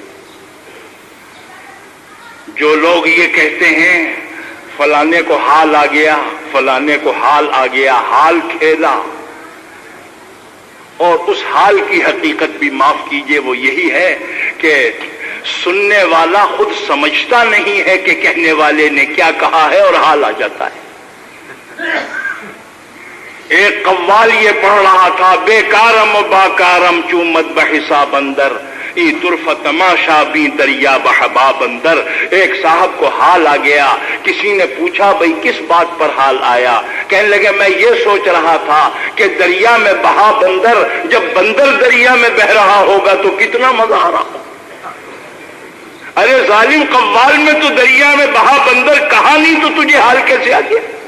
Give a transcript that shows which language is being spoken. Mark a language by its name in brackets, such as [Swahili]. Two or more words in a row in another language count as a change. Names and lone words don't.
[Urdu] جو لوگ یہ کہتے ہیں فلانے کو حال آ گیا، فلانے کو حال آ گیا، حال کھیلا، اور اس حال کی حقیقت بھی معاف کیجئے وہ یہی ہے کہ سننے والا خود سمجھتا نہیں ہے کہ کہنے والے نے کیا کہا ہے اور حال آ جاتا ہے. ایک قوال یہ پڑھ رہا تھا، [Persian] بے کارم و باکارم چومت بحساب اندر ای طرف تماشا بھی دریا بحباب اندر. [Urdu] ایک صاحب کو حال آ گیا. کسی نے پوچھا بھئی کس بات پر حال آیا؟ کہنے لگے میں یہ سوچ رہا تھا کہ دریا میں بہا بندر، جب بندر دریا میں بہ رہا ہوگا تو کتنا مزہ آ رہا ہوگا. ارے ظالم قوال میں تو دریا میں بہا بندر کہا نہیں تو تجھے حال کیسے آ گیا؟